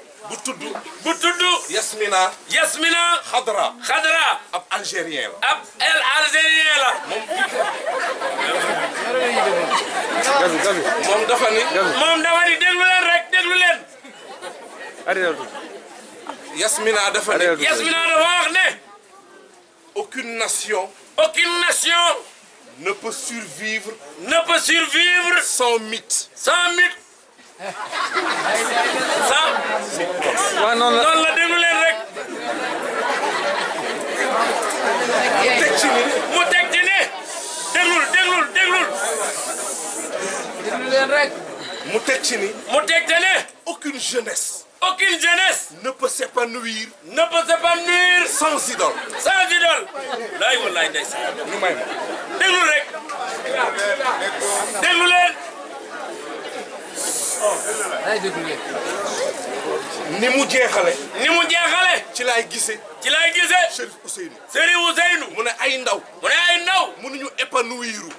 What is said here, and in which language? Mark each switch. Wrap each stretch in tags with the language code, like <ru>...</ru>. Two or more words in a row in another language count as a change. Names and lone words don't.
<wo>Bu tudd. Bu tudd. Yasmina. Yasmina. Khadra. Khadra. Ab Algérien la. Ab El Algérien la. Moom. Gabi, Gabi. Moom dafa ni. Gabi. Moom dafa ni déglu leen rek, déglu leen. Arrêté. Yasmina dafa ni. Arrêté. Yasmina dafa wax ne.</wo> <fr>Aucune nation. Aucune nation. Ne peut survivre. Ne peut survivre. Sans mythe. Sans mythe. Sans.</fr> <wo>Waaw, noonu la. Noonu la, déglu leen rek. Mu teg ci ni. Mu teg ci ni. Déglul, déglul, déglul. Déglu leen rek. Mu teg ci ni. Mu teg ci ni.</wo> <fr>Aucune jeunesse. Aucune jeunesse. Ne peut s'épanouir. Ne peut s'épanouir. Sans idole. Sans idole.</fr> <wo>Laay wallaay ndeysaan. Ñu may ma. Déglu rek. Déglu leen. Ay, déglu leen. Ni mu jeexale. Ni mu jeexale. Ci laay gisee. Ci laay gisee. Chérif Ousseynou. Chérif Ousseynou. Mu ne ay ndaw. Mu ne ay ndaw. Mënuñu épanouir.</wo>